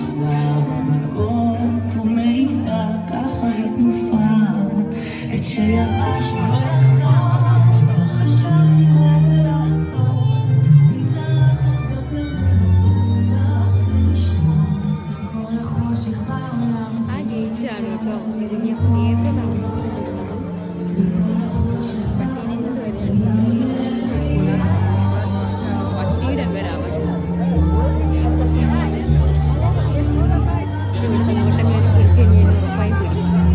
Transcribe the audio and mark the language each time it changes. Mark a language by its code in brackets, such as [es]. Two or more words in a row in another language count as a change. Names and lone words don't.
[he] במדרגות ומעיפה ככה לתנופה את שירש לא יחזור שלא חשבתי עוד לעצור מצלחת בפרדס ולשמור כל החושך בעולם [ml] ആ ഗേറ്റാണ് കേട്ടോ ഇത് ഞാൻ നേരത്തെ താമസിച്ചുകൊണ്ടിരുന്നത്. പട്ടീനെ പട്ടിയുടെ ഒക്കെ ഒരവസ്ഥ ഇവിടെ അങ്ങോട്ടെങ്കിലും പിടിച്ചു കഴിഞ്ഞാൽ ഉറപ്പായി പിടിച്ചു.